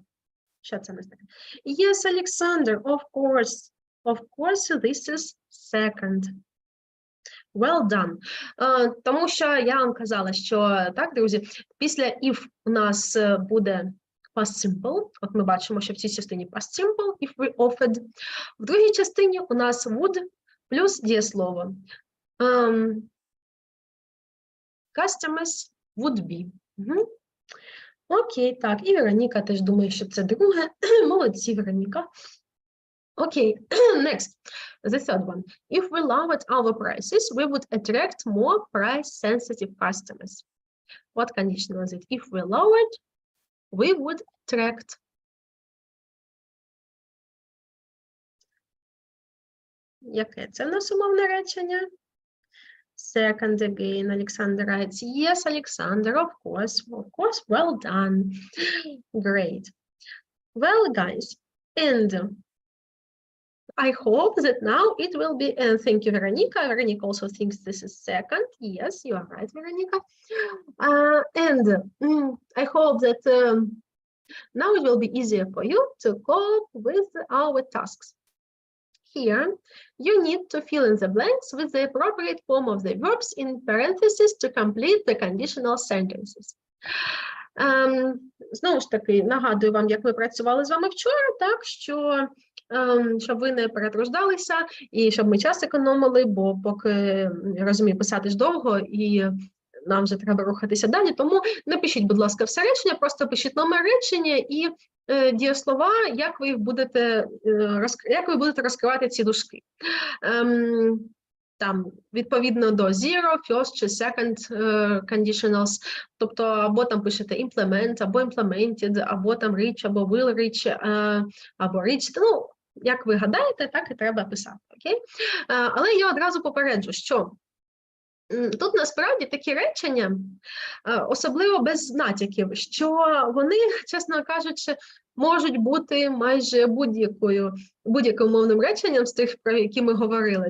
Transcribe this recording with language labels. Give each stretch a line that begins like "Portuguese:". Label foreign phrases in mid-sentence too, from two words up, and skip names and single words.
Ukrainian: Що це в нас таке?
English: Yes, Alexander, of course. Of course, this is second. Well done.
Ukrainian: Тому що я вам казала, що, так, друзі, після if у нас буде
English: past simple.
Ukrainian: От ми бачимо, що в цій частині
English: past simple, if we offered.
Ukrainian: В другій частині у нас would плюс дієслово.
English: Customers would be. Угу.
Ukrainian: Окей, так, і Вероніка теж думає, що це друге. Молодці, Вероніка.
English: Okay, next, the third one. If we lowered our prices, we would attract more price-sensitive customers. What condition was it? If we lowered, we would attract. Яке це в нас умовне речення? Second again, Alexander writes, yes, Alexander, of course, well done. Great. Well, guys, and I hope that now it will be, thank you, Veronica. Veronica also thinks this is second. Yes, you are right, Veronica. And I hope that now it will be easier for you to cope with our tasks. Here, you need to fill in the blanks with the appropriate form of the verbs in parentheses to complete the conditional sentences.
Ukrainian: Знову ж таки, нагадую вам, як ми працювали з вами вчора, так, що щоб ви не перетруждалися і щоб ми час економили, бо поки, розумію, писати ж довго і нам вже треба рухатися далі, тому не пишіть, будь ласка, все речення, просто пишіть номер речення і дієслова, як ви будете розкривати ці дужки. Там, відповідно до
English: zero, first
Ukrainian: чи
English: second conditionals,
Ukrainian: тобто або там пишете implement, або implemented, або там reach, або
English: will reach,
Ukrainian: або reached. Ну, як ви гадаєте, так і треба писати, окей? Але я одразу попереджу, що тут насправді такі речення, особливо без натяків, що вони, чесно кажучи, можуть бути майже будь-яким мовним реченням з тих, про які ми говорили.